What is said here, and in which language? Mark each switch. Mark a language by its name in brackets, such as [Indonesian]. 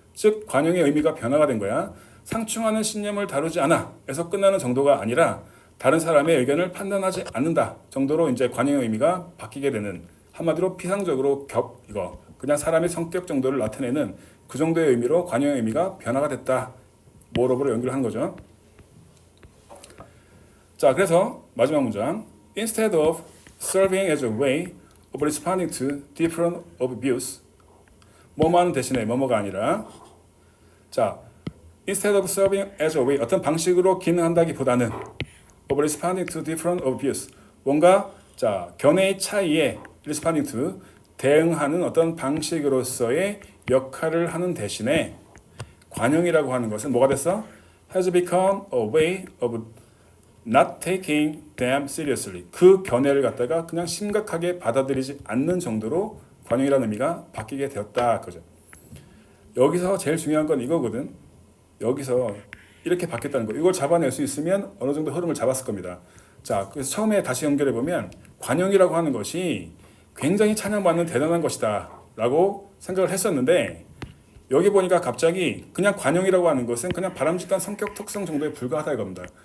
[Korean] 즉 관용의 의미가 변화가 된 거야. 상충하는 신념을 다루지 않아 에서 끝나는 정도가 아니라 다른 사람의 의견을 판단하지 않는다 정도로 이제 관용의 의미가 바뀌게 되는 한마디로 피상적으로 이거 그냥 사람의 성격 정도를 나타내는 그 정도의 의미로 관용의 의미가 변화가 됐다. 모어업으로 연결하는 거죠. 자, 그래서 마지막 문장. [English] Instead of serving as a way of responding to different of views. [Korean] 뭐뭐하는 대신에 뭐뭐가 아니라 자, instead of serving as a way 어떤 방식으로 기능한다기보다는 of responding to different of views. 뭔가 자, 견해의 차이에 responding to 대응하는 어떤 방식으로서의 역할을 하는 대신에 관용이라고 하는 것은 뭐가 됐어? [English] has become a way of not taking them seriously. [Korean] 그 견해를 갖다가 그냥 심각하게 받아들이지 않는 정도로 관용이라는 의미가 바뀌게 되었다. 그죠? 여기서 제일 중요한 건 이거거든. 여기서 이렇게 바뀌었다는 거. 이걸 잡아낼 수 있으면 어느 정도 흐름을 잡았을 겁니다. 자, 그래서 처음에 다시 연결해 보면 관용이라고 하는 것이 굉장히 찬양받는 대단한 것이다 라고 생각을 했었는데 여기 보니까 갑자기 그냥 관용이라고 하는 것은 그냥 바람직한 성격 특성 정도에 불과하다 이겁니다.